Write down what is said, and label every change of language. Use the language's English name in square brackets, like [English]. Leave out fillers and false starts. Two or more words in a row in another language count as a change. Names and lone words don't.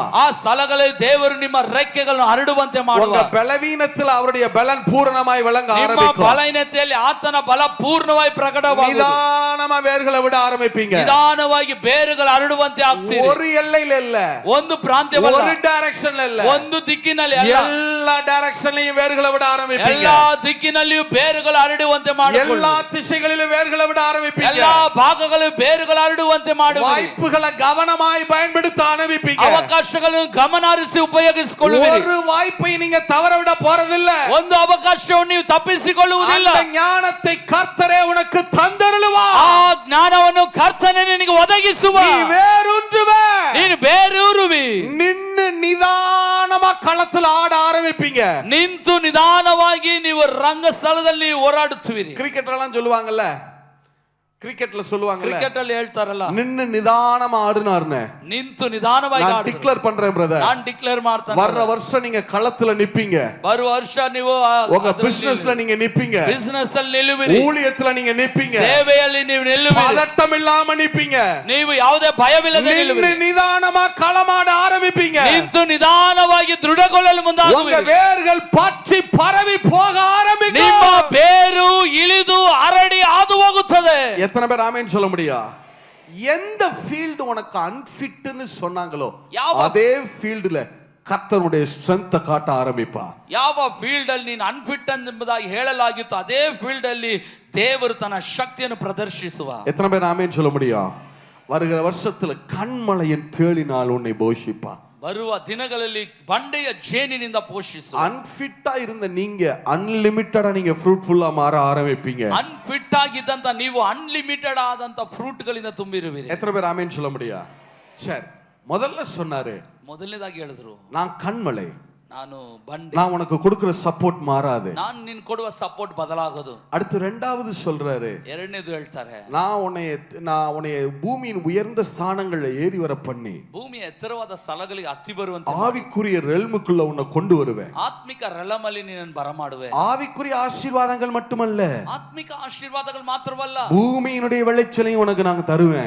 [Kannada] ಆ ಸ್ಥಳಗಳಲ್ಲಿ ದೇವರು ನಿಮ್ಮ ರೆಕ್ಕೆಗಳನ್ನು ಹರಡುವಂತೆ ಮಾಡುವ. [Tamil] உங்க பலவீனத்தில் அவருடைய பலன் பூரணமாய் விளங்க [Kannada] ನಿಮ್ಮ [Tamil] ஆரம்பிக்கும். [Kannada] ಬಲಹೀನತೆಯಲ್ಲಿ ಆತನ ಬಲ ಪೂರ್ಣವಾಗಿ ಪ್ರಕಟವಾಗುವುದು. [Tamil] நிதானமா வேர்களை விட ஆரம்பிப்பீங்க. [Kannada] ನಿಧಾನವಾಗಿ ಬೇರುಗಳು ಹರಡುವಂತೆ ಆಗ್ತೀರಿ. [Tamil] ஒரு எல்லையில இல்ல, [Kannada] ಒಂದು ಪ್ರಾಂತ್ಯವಲ್ಲ, [Tamil] ஒரு டைரக்ஷன்ல இல்ல, [Kannada] ಒಂದು ದಿಕ್ಕಿನಲ್ಲಿ ಅಲ್ಲ, [Tamil] எல்லா டைரக்ஷன்லயும் வேர்களை விட ஆரம்பிப்பீங்க. [Kannada] ಎಲ್ಲಾ ದಿಕ್ಕಿನಲ್ಲಿಯೂ ಬೇರುಗಳು ಹರಡುವಂತೆ ಮಾಡಿಕೊಳ್ಳಿ. [Tamil] எல்லா திசைகளிலும் வேர்களை விட ஆரம்பிப்பீங்க. [Kannada] ಎಲ್ಲಾ ಭಾಗಗಳು ಬೇರುಗಳು ಹರಡುವಂತೆ ಮಾಡುವಿರಿ. [Tamil] வாய்ப்புகளை கவனமாய் பயன்படுத்த ஆரம்பிப்பீங்க. [Kannada] ಅವಕಾಶಗಳನ್ನು ಗಮನಹರಿಸಿ ಉಪಯೋಗಿಸಿಕೊಳ್ಳುವಿರಿ. [Tamil] ஒரு வாய்ப்பை நீங்க தவற விட போறதில்ல. [Kannada] ಒಂದು ಅವಕಾಶವನ್ನು ನೀವು ತಪ್ಪಿಸಿಕೊಳ್ಳುವುದಿಲ್ಲ. [Tamil] அந்த ஞானத்தை கர்த்தரே உனக்கு தந்தருளுவார். [Kannada] ಆ ಜ್ಞಾನವನ್ನು ಕರ್ತನೇ ನಿನಗೆ ಒದಗಿಸುವ. [Tamil] நீ வேரூன்றுவே, [Kannada] ನೀನು ಬೇರೂರುವಿ. [Tamil] நின்னு நிதானமா களத்துல ஆட ஆரம்பிப்பீங்க. [Kannada] ನಿಂತು ನಿಧಾನವಾಗಿ ನೀವು ರಂಗಸ್ಥಳದಲ್ಲಿ ಹೋರಾಡುತ್ತೀರಿ. [Tamil] கிரிக்கெட் எல்லாம் சொல்லுவாங்கல்ல, கிரிக்கெட்ல சொல்லுவாங்கல்ல, [Kannada] ಕ್ರಿಕೆಟ್ ಅಲ್ಲಿ ಹೇಳ್ತಾರಲ್ಲ, [Tamil] நின்னு நிதானமா ஆடுனார்னு. [Kannada] ನಿಂತು ನಿಧಾನವಾಗಿ [Tamil] நான் [Kannada] ಆಡುತ್ತೀರಿ. [Tamil] டிக்ளேர் பண்றேன் பிரதர், [Kannada] ನಾನು ಡಿಕ್ಲೇರ್ ಮಾಡ್ತಾನೆ. [Tamil] வர்ற வருஷம் நீங்க களத்துல நிப்பீங்க. [Kannada] ಬರುವ ವರ್ಷ ನೀವು [Tamil] உங்க பிசினஸ்ல நீங்க நிப்பீங்க, [Kannada] ಬಿಸಿನೆಸ್ ಅಲ್ಲಿ ನಿಲ್ಲುವಿರಿ, [Tamil] ஊழியத்துல நீங்க நிப்பீங்க, [Kannada] ಸೇವೆಯಲ್ಲಿ ನೀವು ನಿಲ್ಲುವಿರಿ, [Tamil] பதட்டம் இல்லாம நிப்பீங்க. [Kannada] ನೀವು ಯಾವುದೇ ಭಯವಿಲ್ಲದೆ ನಿಲ್ಲುವಿರಿ. [Tamil] நிதானமா களமாட ஆரம்பிப்பீங்க. [Kannada] ನಿಂತು ನಿಧಾನವಾಗಿ ದೃಢಗೊಳ್ಳಲು [Tamil] உங்க [Kannada] ಮುಂದಾಗುವಿರಿ. [Tamil] வேர்கள் பற்றி பரவி போக ஆரம்பிக்கும். [Kannada] ನಿಮ್ಮ ಬೇರು ಇಳಿದು ಹರಡಿ ಹಾದು ಹೋಗುತ್ತದೆ. [Tamil] எத்தனை பேர் ஆமென் சொல்ல முடியும்? எந்த ஃபீல்ட் உனக்கு அன்ஃபிட்னு சொன்னாங்களோ அதே ஃபீல்டுல கர்த்தருடைய ஸ்ட்ரெಂತ್ காட்ட ஆரம்பிப்பா. [Kannada] ಯಾವ ಫೀಲ್ಡ್ ಅಲ್ಲಿ ನೀನು ಅನ್ಫಿಟ್ ಎಂಬುದಾಗಿ ಹೇಳಲಾಗಿತ್ತು ಅದೇ ಫೀಲ್ಡ್ ಅಲ್ಲಿ ದೇವರು ತನ್ನ ಶಕ್ತಿಯನ್ನು ಪ್ರದರ್ಶಿಸುವ. [Tamil] எத்தனை பேர் ஆமென் சொல்ல முடியும்? வருகிற வருஷத்துல கண்மலையின் தேளினால் உன்னை போஷிப்பா. [Kannada] ಬರುವ ದಿನಗಳಲ್ಲಿ ಬಂಡೆಯ ಜೇನಿನಿಂದ ಪೋಷಿಸು. [Tamil] அன்ஃபிட்டா இருந்த நீங்க அன்லிமிட்டடா நீங்க ஃப்ரூட்ஃபுல்லா மாற ஆரம்பிப்பீங்க. [Kannada] ಅನ್ಫಿಟ್ ಆಗಿದ್ದಂತ ನೀವು ಅನ್ಲಿಮಿಟೆಡ್ ಆದಂತ ಫ್ರೂಟ್ ಗಳಿಂದ ತುಂಬಿರುವಿರಿ. [Tamil] எத்தனை பேர் ஆமென் சொல்ல முடியும்? சரி, முதல்ல சொன்னாரு, [Kannada] ಮೊದಲನೇದಾಗಿ ಹೇಳಿದ್ರು, [Tamil] நான் கண்மலை, [Kannada] ನಾನು ಬಂಡೆ, [Tamil] நான் உனக்கு கொடுக்கிற சப்போர்ட் மாறாது. [Kannada] ನಾನು ನಿನ್ ಕೊಡುವ ಸಪೋರ್ಟ್ ಬದಲಾಗದು. [Tamil] அடுத்து ரெண்டாவது சொல்றாரு, [Kannada] ಎರಡನೇದು ಹೇಳ್ತಾರೆ, [Tamil] நான் உன்னை பூமியின் உயர்ந்த ஸ்தானங்கள்ல ஏறி வர பண்ணி [Kannada] ಭೂಮಿಯ ಎತ್ತರವಾದ ಸ್ಥಳಗಳಿಗೆ ಹತ್ತಿ ಬರುವಂತೆ [Tamil] ஆவிக்குரிய ரெல்முக்குள்ள உன்னை கொண்டு வருவேன். [Kannada] ಆತ್ಮಿಕ ರೆಲಮಲ್ಲಿ ನಿನ್ನನ್ನು ಬರಮಾಡುವೆ. [Tamil] ஆவிக்குரிய ஆசீர்வாதங்கள் மட்டுமல்ல, [Kannada] ಆತ್ಮಿಕ ಆಶೀರ್ವಾದಗಳು ಮಾತ್ರವಲ್ಲ, [Tamil] பூமியினுடைய விளைச்சலையும் உனக்கு நாங்க தருவேன்.